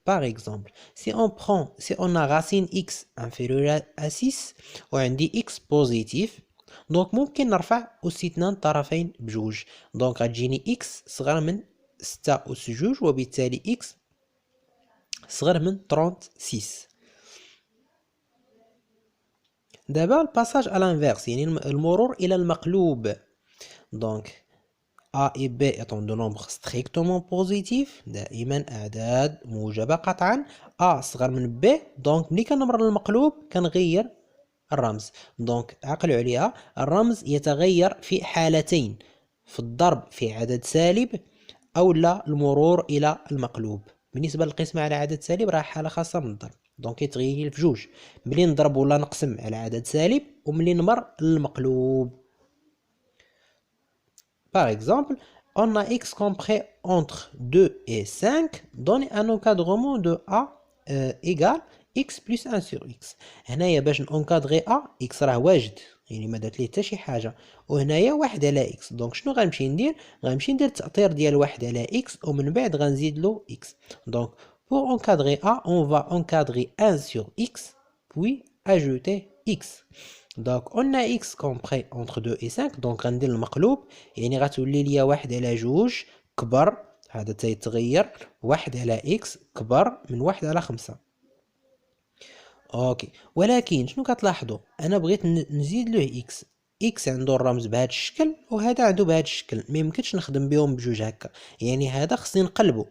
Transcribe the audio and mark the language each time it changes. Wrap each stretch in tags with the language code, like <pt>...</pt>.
<fr>باغ اكزومبل سي اون ا راسين اكس انفيريور ا 6</fr> <ar>وعندي اكس بوزيتيف، دونك ممكن نرفع اس اثنان طرفين بجوج. دونك غتجيني اكس صغر من 6 اس جوج، وبالتالي اكس صغر من 36. دابا الباساج على الانفيرس يعني المرور الى المقلوب.</ar> <fr>دونك A et B étant de nombres strictement positifs،</fr> <ar>دائما اعداد موجبه قطعا. A صغر من B، دونك ملي كنمر للمقلوب كنغير الرمز. دونك عقلوا عليها، الرمز يتغير في حالتين، في الضرب في عدد سالب او لا المرور الى المقلوب. بالنسبه للقسمه على عدد سالب راه حاله خاصه من الضرب، دونك يتغير في جوج، ملي نضرب ولا نقسم على عدد سالب وملي نمر للمقلوب.</ar> <fr>Par exemple, on a x compris entre 2 et 5, donne un encadrement de a égale x plus 1 sur x.</fr> <ar>هنايا باش نونكادغي a x راه واجد، يعني ما درت ليه حتى شي حاجه، وهنايا 1 على x. دونك شنو غنمشي ندير؟ غنمشي ندير التأطير ديال 1 على x ومن بعد غنزيد له x.</ar> <fr>دونك pour encadrer a on va encadrer 1 sur x puis ajouter x.</fr> <ar>دونك</ar> <fr>on a x compris entre 2 et 5،</fr> <ar>دونك غندير المقلوب، يعني غتولي ليا 1 على جوج كبر، هذا تيتغير، 1 على x كبر من 1 على 5. اوكي، ولكن شنو كتلاحظوا؟ انا بغيت نزيد له اكس عنده الرمز بهذا الشكل وهذا عنده بهذا الشكل، ما يمكنش نخدم بهم بجوج هكا، يعني هذا خصني نقلبه.</ar>